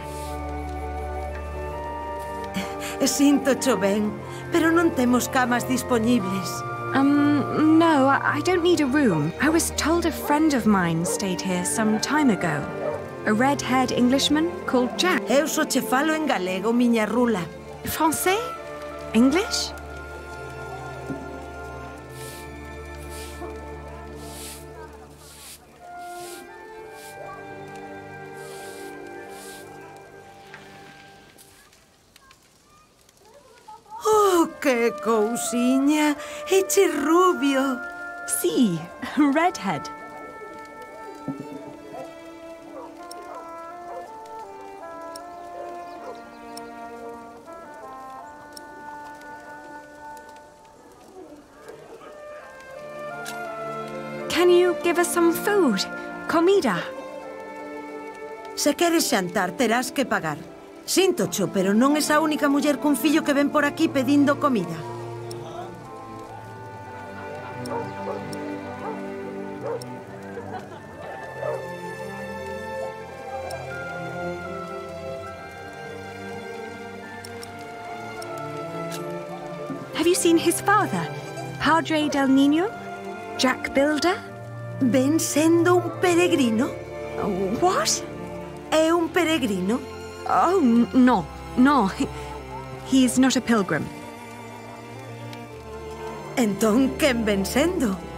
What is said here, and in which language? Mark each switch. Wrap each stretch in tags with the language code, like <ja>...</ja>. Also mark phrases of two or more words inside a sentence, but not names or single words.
<gl>Sinto cho ben, pero non temos camas dispoñibles.</gl> <en>No, I don't need a room. I was told a friend of mine stayed here some time ago. A red-haired Englishman called Jack.</en> <gl>Eu só che falo en galego, miña rula.</gl> <en>Français? English?</en> <gl>Que cousiña, eche rubio. Sí,</gl> <en>redhead. Can you give us some food?</en> <gl>Comida? Se queres xantar, terás que pagar. Sintocho, pero non es a única muller cun fillo que ven por aquí pedindo comida.</gl> <en>Have you seen his father,</en> <es>Padre del Niño?</es> <en>Jack Builder?</en> <gl>Ven sendo un peregrino?</gl> <en>What?</en> <gl>É un peregrino?</gl> <en>Oh, no. He's not a pilgrim.</en> <gl>Entón, quen ven sendo?</gl>